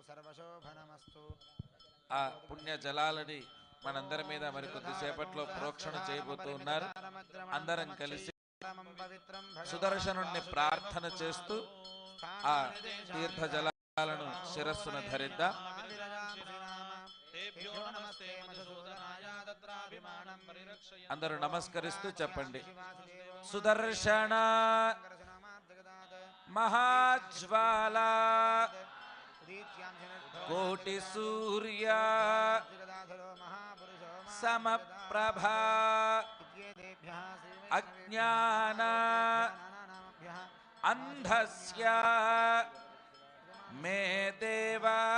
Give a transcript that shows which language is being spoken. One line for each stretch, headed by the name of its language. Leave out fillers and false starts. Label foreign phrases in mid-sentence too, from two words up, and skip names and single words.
Telugu: ఆ పుణ్య జలాలని మనందరి మీద మరి కొద్దిసేపట్లో ప్రోక్షణ చేయబోతూ ఉన్నారు. అందరం కలిసి సుదర్శనుణ్ణి ప్రార్థన చేస్తూ ఆ తీర్థ జలాలను శిరస్సును ధరిద్దాం.
Sanskrit: तेभ्यो नमस्ते मधुसूदनाय तत्राभिमानं परिरक्षय
Telugu: అందరూ నమస్కరిస్తూ చెప్పండి.
Sanskrit: సుదర్శన మహాజ్వాల కోటి సూర్య సమప్రభా అజ్ఞాన అంధస్య మే దేవా